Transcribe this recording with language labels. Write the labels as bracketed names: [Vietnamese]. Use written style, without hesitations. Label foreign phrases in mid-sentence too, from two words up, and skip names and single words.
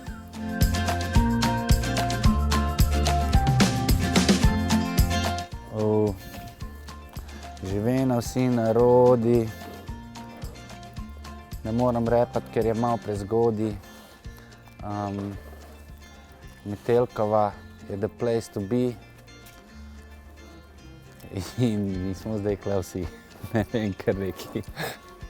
[Slovenian] Živena vsi narodi. Ne moram repati, ker je malo prezgodaj. Metelkova je [English] the place to be. [Slovenian] In mi smo zdaj tule vsi. Ne vem, kar neki.